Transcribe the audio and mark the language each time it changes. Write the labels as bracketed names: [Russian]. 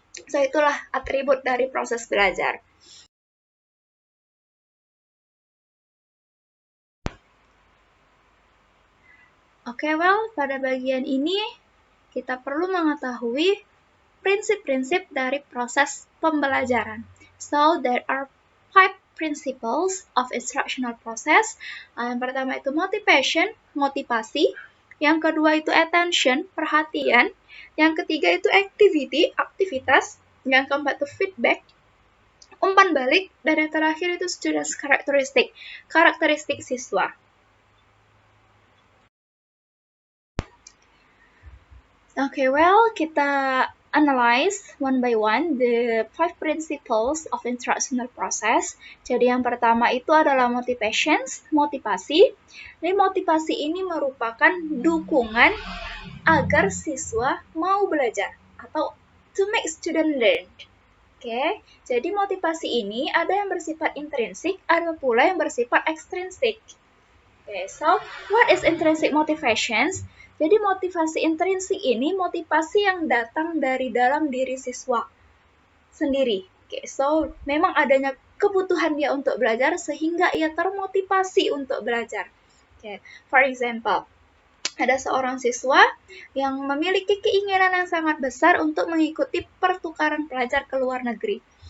[Indonesian] So itulah atribut dari proses belajar. Pada bagian ini kita perlu mengetahui prinsip-prinsip dari proses pembelajaran. [English] So there are 5 principles of instructional process. [Indonesian] Yang pertama itu motivation, motivasi. Yang kedua itu attention, perhatian. Yang ketiga itu activity, aktivitas. Yang keempat itu feedback, umpan balik. Dan yang terakhir itu students characteristic, karakteristik siswa. [English] Kita analyze one by one the 5 principles of instructional process. [Indonesian] Jadi yang pertama itu adalah motivations, motivasi. Jadi motivasi ini merupakan dukungan agar siswa mau belajar atau [English] to make student learn. [Indonesian] Jadi motivasi ini ada yang bersifat intrinsik, ada pula yang bersifat ekstrinsik. [English] So what is intrinsic motivations? [Indonesian] Jadi motivasi intrinsik ini motivasi yang datang dari dalam diri siswa sendiri. So memang adanya kebutuhan dia untuk belajar sehingga ia termotivasi untuk belajar. [English] For example, [Indonesian] ada seorang siswa yang memiliki keinginan yang sangat besar untuk mengikuti pertukaran pelajar ke luar negeri.